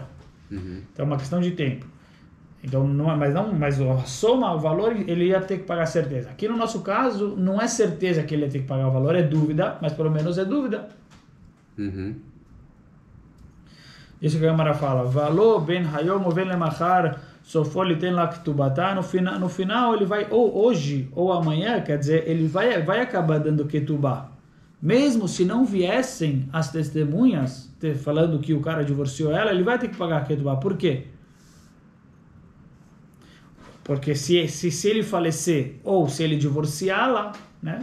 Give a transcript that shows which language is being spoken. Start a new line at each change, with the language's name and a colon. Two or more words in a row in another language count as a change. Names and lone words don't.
Portuguese: Então é uma questão de tempo. Então, mas a soma, o valor, ele ia ter que pagar certeza. Aqui no nosso caso, não é certeza que ele ia ter que pagar o valor, é dúvida, mas pelo menos é dúvida. Isso que a Gemara fala, valor
Aramaic: ben hayom ou ben lemachar sofó liten la ketubata.
Portuguese: No final ele vai, ou hoje ou amanhã, quer dizer, ele vai acabar dando ketubá. Mesmo se não viessem as testemunhas falando que o cara divorciou ela, ele vai ter que pagar ketubá. Por quê? Porque se ele falecer ou se ele divorciá-la, né?